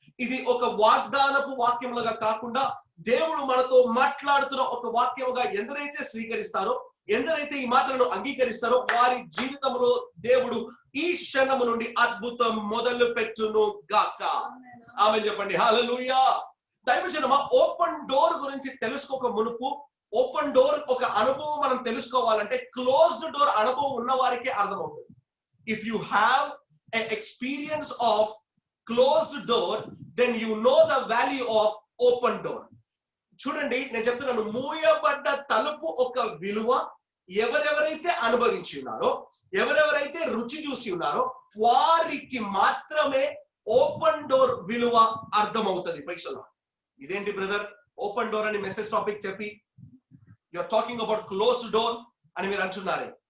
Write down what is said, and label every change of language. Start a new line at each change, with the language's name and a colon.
Telugu: ఇది ఒక వాగ్దానపు వాక్యములుగా కాకుండా దేవుడు మనతో మాట్లాడుతున్న ఒక వాక్యముగా ఎందరైతే స్వీకరిస్తారో, ఎందరైతే ఈ మాటలను అంగీకరిస్తారో వారి జీవితంలో దేవుడు ఈ క్షణము నుండి అద్భుతం మొదలు పెట్టును గాక. ఆమేన్ చెప్పండి. హల్లెలూయా. దైవజనమా, ఓపెన్ డోర్ గురించి తెలుసుకోక మునుపు, ఓపెన్ డోర్ ఒక అనుభవం మనం తెలుసుకోవాలంటే క్లోజ్డ్ డోర్ అనుభవం ఉన్న వారికే అర్థమవుతుంది.
English: If you have an experience of closed door, then you know the value of open door.
Telugu: చూడండి, నేను చెప్తున్నాను, మూయబడ్డ తలుపు ఒక విలువ ఎవరెవరైతే అనుభవించి ఉన్నారో, ఎవరెవరైతే రుచి చూసి ఉన్నారో వారికి మాత్రమే ఓపెన్ డోర్ విలువ అర్థమవుతుంది. పైసలు ఇదేంటి బ్రదర్ ఓపెన్ డోర్ అని మెసేజ్ టాపిక్ చెప్పి
English: you're talking about closed door
Telugu: అని మీరు అంటున్నారే.